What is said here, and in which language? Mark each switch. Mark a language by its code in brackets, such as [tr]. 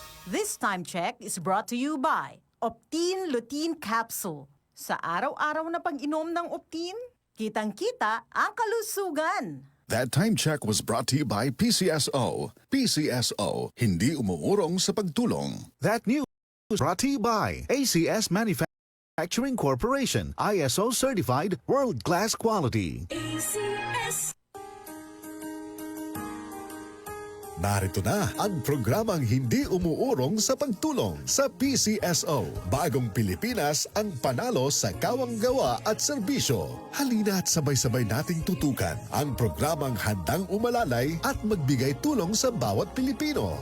[en] This time check is brought to you by Optine Lutein Capsule. [tl] Sa araw-araw na pag-inom ng Optine, kitang-kita ang kalusugan. [en] That time check was brought to you by PCSO. [tl] PCSO, hindi umuurong sa pagtulong. [en] That news brought to you by ACS Manufacturing Corporation, ISO certified world-class quality. ACS. [tl] Narito na ang programang hindi umuurong sa pagtulong sa PCSO. Bagong Pilipinas ang panalo sa kawang-gawa at serbisyo. Halina at sabay-sabay nating tutukan ang programang handang umalalay at magbigay tulong sa bawat Pilipino.